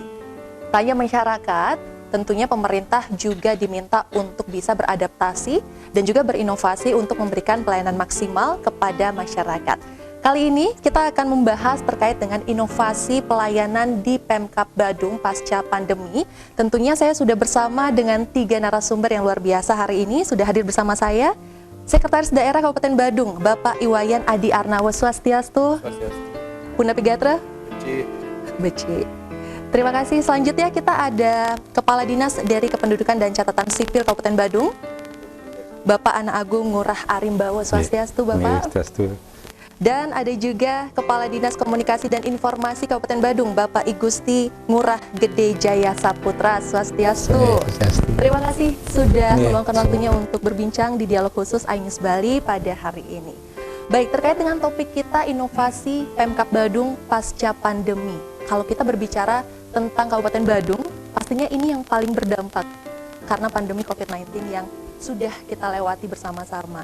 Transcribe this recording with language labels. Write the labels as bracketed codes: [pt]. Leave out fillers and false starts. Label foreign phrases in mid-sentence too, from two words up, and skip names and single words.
[id] Tanya masyarakat, tentunya pemerintah juga diminta untuk bisa beradaptasi dan juga berinovasi untuk memberikan pelayanan maksimal kepada masyarakat. Kali ini kita akan membahas terkait dengan inovasi pelayanan di Pemkab Badung pasca pandemi. Tentunya saya sudah bersama dengan 3 narasumber yang luar biasa hari ini. Sudah hadir bersama saya, Sekretaris Daerah Kabupaten Badung, Bapak Iwayan Adi Arnawa. Swastiastu. Bunda Pigatra. Beci. Terima kasih. Selanjutnya kita ada Kepala Dinas dari Kependudukan dan Catatan Sipil Kabupaten Badung, Bapak Ana Agung Ngurah Arimbawo. Swastiastu, Bapak. Swastiastu. Dan ada juga Kepala Dinas Komunikasi dan Informasi Kabupaten Badung, Bapak Igusti Ngurah Gede Jaya Saputra. Swastiastu. Terima kasih sudah meluangkan waktunya untuk berbincang di Dialog Khusus iNews Bali pada hari ini. Baik, terkait dengan topik kita inovasi Pemkab Badung pasca pandemi. Kalau kita berbicara tentang Kabupaten Badung, pastinya ini yang paling berdampak karena pandemi COVID-19 yang sudah kita lewati bersama-sama.